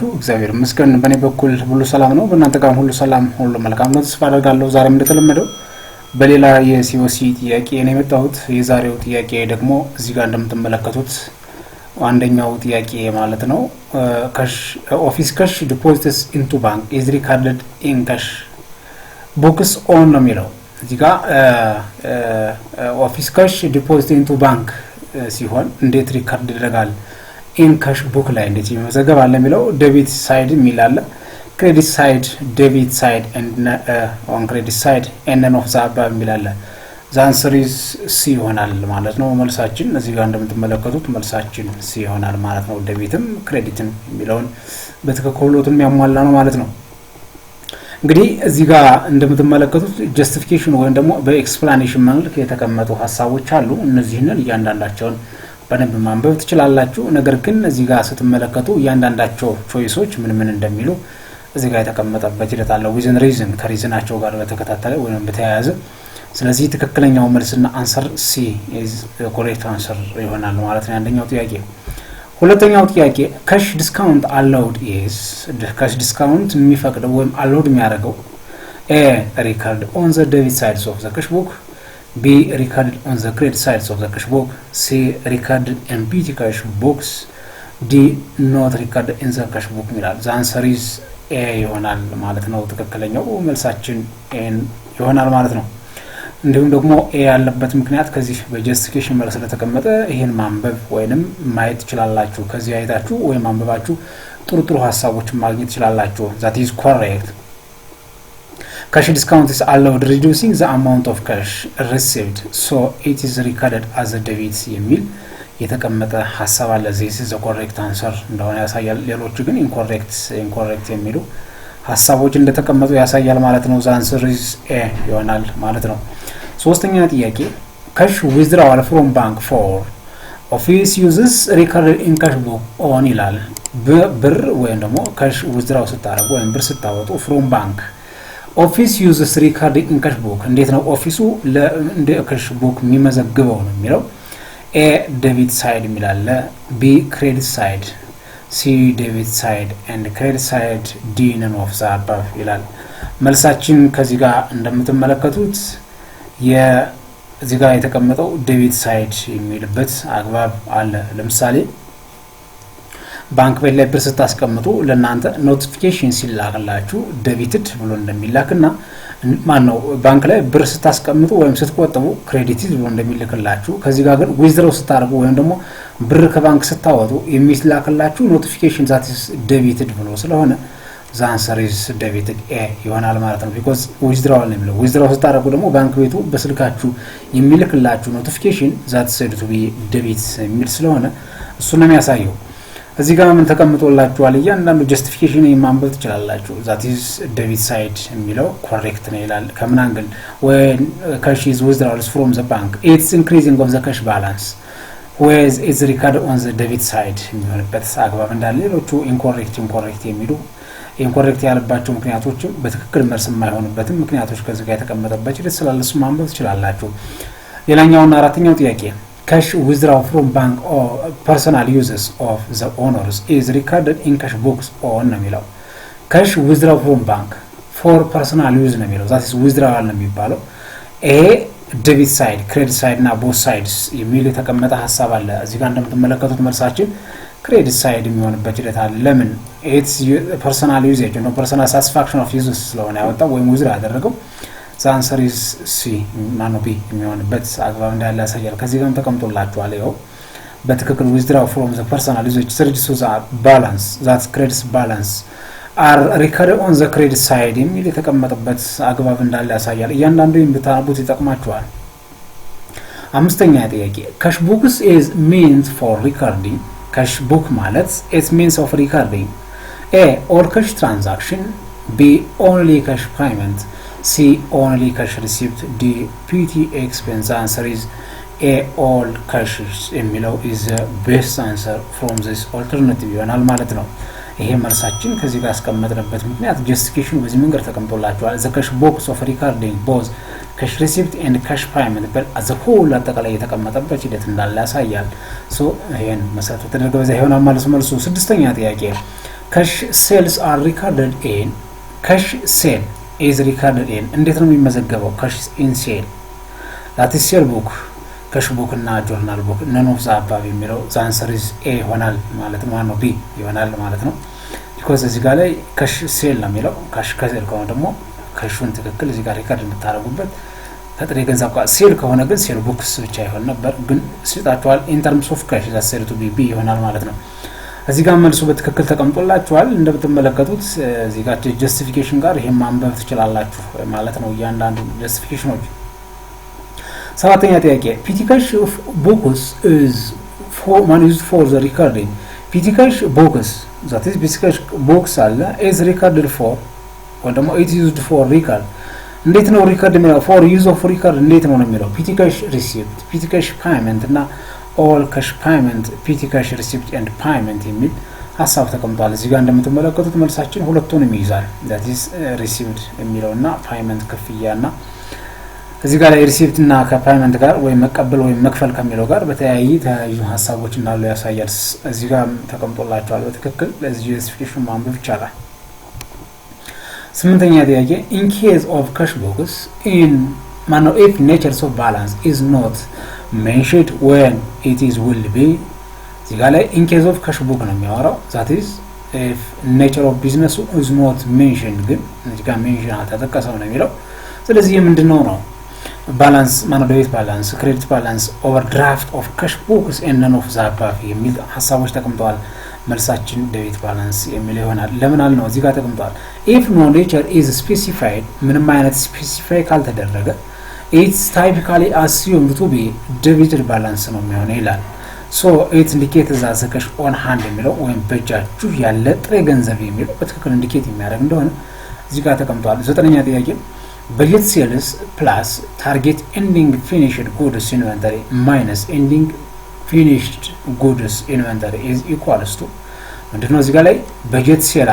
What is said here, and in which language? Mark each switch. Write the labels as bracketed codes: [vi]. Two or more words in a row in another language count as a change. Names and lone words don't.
[am] እግዚአብሔር ይመስገን በእኔ በኩል ሁሉ ሰላም ነው። በእናንተ ጋርም ሁሉ ሰላም ሁሉ መልካም ነው ተስፋ አደርጋለሁ። ዛሬም እንደተለመደው በሌላ የሲኦሲ ጥያቄ ነው የመጣሁት። የዛሬው ጥያቄ ደግሞ እዚህ ጋር እንደምትመለከቱት አንደኛው ጥያቄ ማለት ነው [en] cash office cash deposits into bank is recorded in cash books on [am] ነው የሚለው። እዚህ ጋር [en] office cash deposit into bank [am] ሲሆን እንዴት ሪካርድ ይደረጋል [en] in cash book [am] ላይ እንዴት ይመዘገባል አለ የሚለው [en] debit side [am] የሚል አለ [en] credit side debit side and on credit side and none of the above [am] የሚል አለ [en] the answer is C [am] ይሆናል ማለት ነው መልሳችን እዚህ ጋር እንደምትመለከቱት መልሳችን C ይሆናል ማለት ነው debitም creditም የሚለውን በትክክሉትም ያሟላ ነው ማለት ነው እንግዲህ እዚህ ጋር እንደምትመለከቱት justification ወይም ደግሞ በኤክስፕላኔሽን መልክ የተቀመጡ ሐሳቦች አሉ እነዚህንን እያንዳንዳቸውን በደንብ ማንበብ ትችላላችሁ ነገር ግን እዚህ ጋር ስትመለከቱ እያንዳንዳቸው ቾይሶች ምን እንደሚሉ እዚህ ጋር የተቀመጠበት ሂደት አለ [en] within reason [am] ከሪዝናቸው ጋር በተከታተለ ወይም በተያያዘ ስለዚህ ትክክለኛው መልስና አንሰር [en] C is the correct answer [am] ይሆናል ማለት ነው አንደኛው ጥያቄ ሁለተኛው ጥያቄ [en] cash discount allowed is cash discount [am] የሚፈቅደው ወይም [en] allowed የሚያደርገው A record on the debit side of the cash book B recorded on the credit side of the cash book C recorded empty cash books D not recorded in the cash book [am] ይላል [en] the answer is A [am] ይሆናል ማለት ነው ትክክለኛው መልሳችን A ይሆናል ማለት ነው እንዲሁም ደግሞ A ያለበት ምክንያት ከዚህ በጀስቲፊኬሽን መልስ ስለተቀመጠ ይሄን ማንበብ ወይንም ማየት ይችላልላችሁ ከዚህ አይታችሁ ወይ ማንበባችሁ ጥሩ ሐሳቦች ማግኘት ይችላልላችሁ [en] that is correct Cash discount is allowed reducing the amount of cash received so it is recorded as a debit [am] የሚል የተቀመጠ ሐሳብ አለ [en] this is the correct answer እንደሆነ [am] ያሳያል ሌሎቹ ግን incorrect የሚሉ ሐሳቦች እንደተቀመጡ ያሳያል ማለት ነው [en] the answer is A [am] ይሆናል ማለት ነው ሶስተኛ ጥያቄ cash [en] withdrawal from bank for office uses recorded in cash book on [am] ይላል ብር ወይም ደግሞ [en] cash withdraw [am] ስታደርጉ ወይም ብር ስታወጡ [en] from bank office uses recorded in cash book [am] እንዴት ነው ኦፊሱ ለእንደ [en] cash book [am] የሚመዘግበው ነው የሚለው [en] A debit side የሚላል B credit side C debit side and credit side D none of the above [am] ይላል መልሳችን ከዚህ ጋር እንደምትመለከቱት የዚህ ጋር የተቀመጠው [en] debit side [am] የሚልበት አግባብ አለ ለምሳሌ ባንክ ቤት ላይ ብር ስታስቀምጡ ለናንተ ኖቲፊኬሽን ሲላክላችሁ ዴቢትድ ብሎ እንደሚላክና ማን ነው ባንክ ላይ ብር ስታስቀምጡ ወይም ስትቆጥቡ ክሬዲትድ ብሎ እንደሚልክላችሁ ከዚህ ጋር ግን ዊዝድሮው ስታደርጉ ወይም ደግሞ ብር ከባንክ ስታወጡ የሚላክላችሁ ኖቲፊኬሽን [en] that is debited [am] ብሎ ስለሆነ [en] the answer is debited A [am] ይሆናል ማለት ነው [en] because withdrawal [am] ነው የሚለው withdraw ስታደርጉ ደግሞ ባንክ ቤቱ በስልካችሁ የሚልክላችሁ ኖቲፊኬሽን [en] that said to be debit [am] የሚል ስለሆነ እሱ ነው የሚያሳየው እዚህ ጋር ምን ተቀምጦላችኋል እያንዳንዱ ጀስቲፊኬሽን ማንበብ ትችላላችሁ [en] that is debit side [am] የሚለው correct ነው ይላል ከምን አንግል [en] when cash is withdrawn from the bank it's increasing of the cash balance whereas it's recorded on the debit side [am] የሚሆንበት አግባብ እንዳለ ሌሎቹ incorrect የሚሉ incorrect ያለባቸው ምክንያቶች በትክክል መልስ የማይሆንበት ምክንያቶች ከዚህ ጋር የተቀመጠበት ይደስ ስላለሱ ማንበብ ትችላላችሁ ሌላኛውና አራተኛው ጥያቄ [en] cash withdraw from bank or personal uses of the owners is recorded in cash books on [am] ነው የሚለው [en] cash withdraw from bank for personal use [am] ነው የሚለው [en] that is withdrawal [am] ነው የሚባለው [en] A debit side credit side [am] እና [en] both sides [am] የሚል የተቀመጠ ሐሳብ አለ እዚህ ጋር እንደምትመለከቱት መልሳችን [en] credit side [am] የሚሆንበት ሂደት አለ ለምን [en] it's personal usage [am] ነው [en] personal satisfaction of uses [am] ስለሆነ ያወጣው ወይም withdraw ያደረገው [en] the answer is C [am] ማነው B የሚሆንበት አግባብ እንዳለ ያሳያል ከዚህ ጋርም ተቀምጦላችኋል ይኸው በትክክል [en] withdraw from the personal usage reduces the balance that credit balance are recorded on the credit side [am] የሚል የተቀመጠበት አግባብ እንዳለ ያሳያል እያንዳንዱ እንድታነቡት ይጠቅማችኋል አምስተኛ ጥያቄ [en] cash books is means for recording cash book ማለት it means of recording A all cash transaction B only cash payment C only cash received D PT expense answer is A all cash የሚለው is the best answer from this alternative [am] ይሆናል ማለት ነው ይሄ መልሳችን ከዚህ ጋር አስቀመጥንበት ምክንያት ጀስቲፊኬሽኑ በዚህ መንገድ ተቀምጦላችኋል [en] the cash books of recording both cash receipt and cash payment [am] በአዘ ሆል አጠቃላይ የተቀመጠበት ሂደት እንዳለ ያሳያል ሶ ይሄን መሰረት ተደረገ በዛ ይሆናል መልሱ ስድስተኛ ጥያቄ [en] cash sales are recorded in cash sale is recorded in [am] እንዴት ነው የሚመዘገበው [en] cash in sale that is sale book cash book [am] እና [en] journal book none of the above [am] የሚለው [en] the answer is A [am] ይሆናል ማለት ነው ማነው ቢ ይሆናል ማለት ነው because እዚህ ጋር ላይ [en] cash sale [am] ነው የሚለው ካሽ ከሴል ከሆነ ደግሞ ካሹን ትክክል እዚህ ጋር ሪካርድ እንድታረጉበት ከጥሬ ገንዘብ ጋር ሴል ከሆነ ግን [en] sale books [am] ብቻ ይሆን ነበር ግን ሲጣጣዋል [en] in terms of cash the sale to be [am] ይሆናል ማለት ነው እዚህ ጋር መልሱ በትክክል ተቀምጦላችኋል እንደምትመለከቱት እዚህ ጋር ጀስቲፊኬሽን ጋር ይሄን ማንበብ ትችላላችሁ ማለት ነው እያንዳንዱ ጀስቲፊኬሽኖች ሰባተኛ ጥያቄ [en] petty cash books is used for the recording petty cash books that is petty cash books አለ is recorded for ወይ [am] ደግሞ [en] it is used for record [am] እንዴት ነው ሪከርድ የሚለው [en] for use of record [am] እንዴት ነው የሚለው [en] petty cash receipt petty cash payment [am] እና [en] all cash payment petty cash receipt and payment [am] የሚል ሐሳብ ተቀምጧል እዚህ ጋር እንደምትመለከቱት መልሳችን ሁለቱንም ይይዛል [en] that is received [am] የሚለውና payment ክፍያና እዚህ ጋር ሪሲፕት እና ከፔመንት ጋር ወይ መቀበል ወይ መክፈል ከሚለው ጋር በተያያዘ ተያያዥ ሐሳቦች እንዳሉ ያሳያል እዚህ ጋር ተቀምጦላችኋል በትክክል ለዚህ ጀስቲፊኬሽን ማንበብ ይቻላል ስምንተኛ ጥያቄ [en] in case of cash books in if natures of balance is not mentioned when it is will be [am] እዚህ ጋር ላይ [en] in case of cash book [am] ነው የሚያወራው [en] that is if nature of business is not mentioned [am] ግን እዚህ ጋር ሜንሽን አልተጠቀሰም ነው የሚለው ስለዚህ ምንድነው ነው [en] balance debit balance credit balance overdraft of cash books and none of the above [am] የሚል ሐሳቦች ተቀምጠዋል መልሳችን [en] debit balance [am] የሚል ይሆናል ለምን አልነው እዚህ ጋር ተቀምጠዋል [en] if no nature is specified [am] ምንም አይነት specify ካልተደረገ [en] it's typically assumed to be debited balance [am] ነው የሚሆነው ይላል [en] so it indicates that the cash on hand [am] የሚለው ወይም በእጃችሁ ያለ ጥሬ ገንዘብ የሚለው በትክክል ኢንዲኬት የሚያደርግ እንደሆነ እዚህ ጋር ተቀምጠዋል ዘጠነኛ ጥያቄ [en] budget sales plus target ending finished goods inventory minus ending finished goods inventory is equals to [am] ምንድነው እዚህ ጋር ላይ [en] budget sale